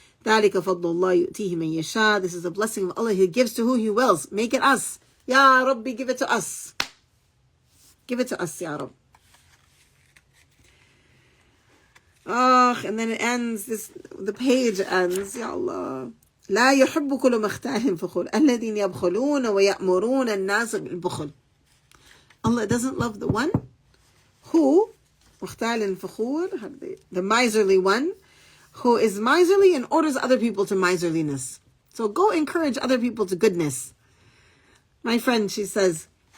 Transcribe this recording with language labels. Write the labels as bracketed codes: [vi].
[ar] ذَلِكَ فَضْلُ اللَّهِ يُؤْتِيهِ مَن يَشَاءُ. [en] This is the blessing of Allah. He gives to who He wills. Make it us. Ya Rabbi, give it to us. Give it to us, Ya Rabbi. Oh, and then it ends, the page ends, Ya Allah. [ar] لا يحب كل مختال فخور الذين يبخلون ويأمرون الناس بالبخل. [en] Allah doesn't love the one who, [ar] مختال فخور, [en] the miserly one, who is miserly and orders other people to miserliness. So go encourage other people to goodness. My friend, she says,